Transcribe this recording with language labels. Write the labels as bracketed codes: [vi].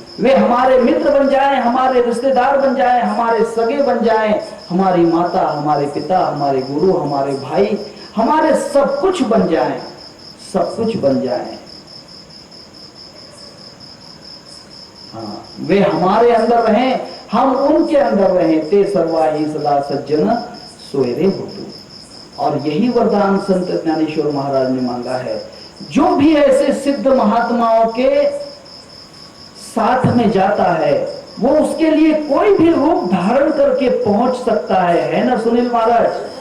[hi] वे हमारे मित्र बन जाएं, हमारे रिश्तेदार बन जाएं, हमारे सगे बन जाएं, हमारी माता, हमारे पिता, हमारे गुरु, हमारे भाई, हमारे सब कुछ बन जाएं, सब कुछ बन जाएं। हाँ, वे हमारे अंदर रहें, हम उनके अंदर रहें। [mr] ते सर्वाही सदा सज्जन सोयरे हो तू। [hi] और यही वरदान संत ज्ञानेश्वर महाराज ने मांगा है। जो भी ऐसे सिद्ध महात्माओं के साथ में जाता है, वो उसके लिए कोई भी रूप धारण करके पहुंच सकता है ना सुनील महाराज?